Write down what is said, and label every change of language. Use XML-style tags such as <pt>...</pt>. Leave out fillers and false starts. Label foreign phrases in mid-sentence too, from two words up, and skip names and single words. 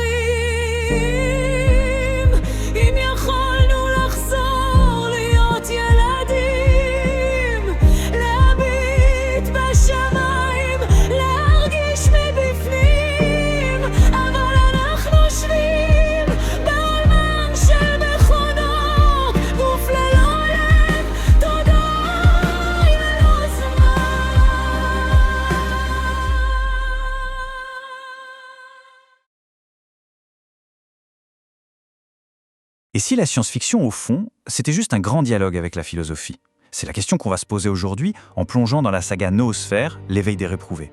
<he>אם יכולנו לחזור להיות ילדים, להביט בשמיים, להרגיש מבפנים, אבל אנחנו שבים בעולמן של מכונות, גוף ללא לב, תודעה ללא זמן.</he> <fr>Et si la science-fiction, au fond, c'était juste un grand dialogue avec la philosophie? C'est la question qu'on va se poser aujourd'hui en plongeant dans la saga Noosphère, l'éveil des réprouvés.</fr>